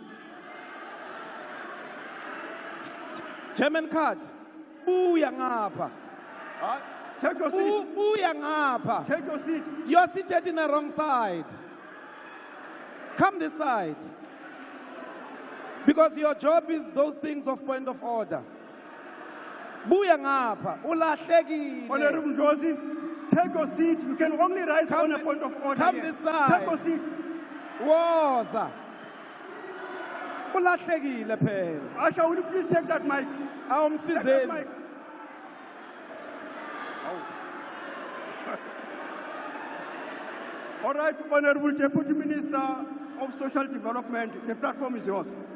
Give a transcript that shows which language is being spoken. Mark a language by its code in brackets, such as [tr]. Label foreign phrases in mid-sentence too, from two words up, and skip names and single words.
[en] German card. [xh] Buya ngapha. [en] Take your seat. [xh] Buya ngapha. [en] Take your seat. You are seated in the wrong side. Come this side. Because your job is those things of point of order. [xh] Buya ngapha. Ulahlekile. [en] Honorable Joseph, take your seat. You can only rise on a point of order. Come here. this side. Take your seat. [xh] Woza. Ulahlekile phela. [en] Asha, will you please take that mic? Take that mic. All right, Honorable Deputy Minister of Social Development, the platform is yours.